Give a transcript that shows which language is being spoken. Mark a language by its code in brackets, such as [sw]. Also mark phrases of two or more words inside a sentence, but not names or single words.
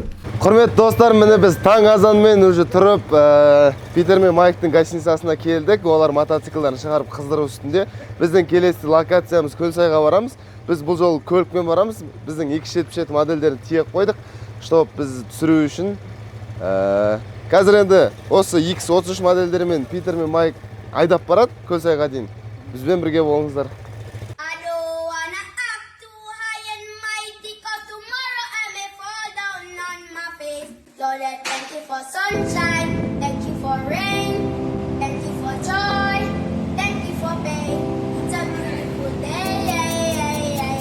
[kk] Құрметті достар, міне біз таң азанмен уже тұрып, Питер мен Майктың гостиницасына келдік. Олар мотоциклдарын шығарып қыздыру үстінде. Біздің келесі локациямыз Көлсайға барамыз. Біз бұл жол көлікпен барамыз. Біздің 277 модельдерін тиеп қойдық, чтоб біз түсіру үшін. Қазір енді осы X33 модельдерімен Питер мен Майк айдап барат Көл сайга дейин. [ky] Бизбен бирге болуңуздар. [en] I don't wanna act too high and mighty, 'cause tomorrow I may fall down on my face. Lord, I thank you for sunshine, thank you for rain, thank you for joy, thank you for pain. It's a beautiful day.